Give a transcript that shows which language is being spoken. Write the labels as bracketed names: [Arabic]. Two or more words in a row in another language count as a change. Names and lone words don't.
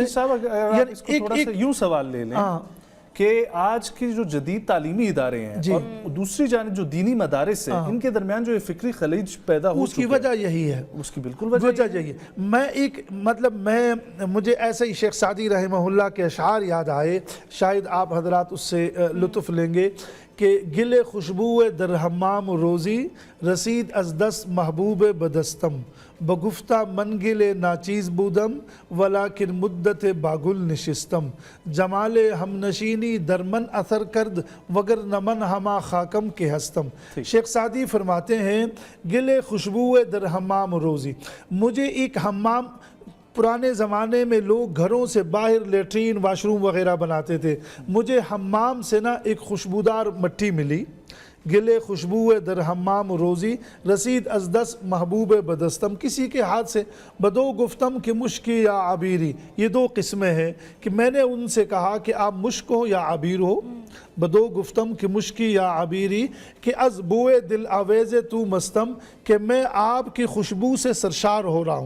[Urdu] صاحب اس کو تھوڑا سا یوں سوال لے لیں کہ آج کی جو جدید تعلیمی ادارے ہیں اور دوسری جانب جو دینی مدارس ہیں ان کے درمیان جو یہ فکری خلیج پیدا ہو اس کی وجہ یہی ہے، اس کی بالکل وجہ یہی ہے۔ میں ایک مطلب مجھے ایسے ہی شیخ سعدی رحمہ اللہ کے اشعار یاد آئے، شاید آپ حضرات اس سے لطف لیں گے کہ [Persian] گل خوشبو در حمام روزی رسید از دست محبوب بدستم بگفتہ من گل ناچیز بودم ولیکن مدت باگل نشستم جمال ہم نشینی در من اثر کرد وگر نمن ہما خاکم کے ہستم۔ [Urdu] شیخ سعدی فرماتے ہیں [Persian] گل خوشبو در حمام روزی، [Urdu] مجھے ایک حمام، پرانے زمانے میں لوگ گھروں سے باہر [English] latrine wash room [Urdu] وغیرہ بناتے تھے، مجھے حمام سے نا ایک خوشبودار مٹی ملی، [Persian] گلے خوشبو در حمام روزی رسید از دست محبوب بدستم، [Urdu] کسی کے ہاتھ سے [Persian] بدو گفتم کہ مشکی یا عبیری، [Urdu] یہ دو قسمیں ہیں کہ میں نے ان سے کہا کہ آپ مشک ہو یا عبیر ہو، [Persian] بدو گفتم کہ مشکی یا عبیری کہ از بوئے دل آویز تو مستم، [Urdu] کہ میں آپ کی خوشبو سے سرشار ہو رہا ہوں۔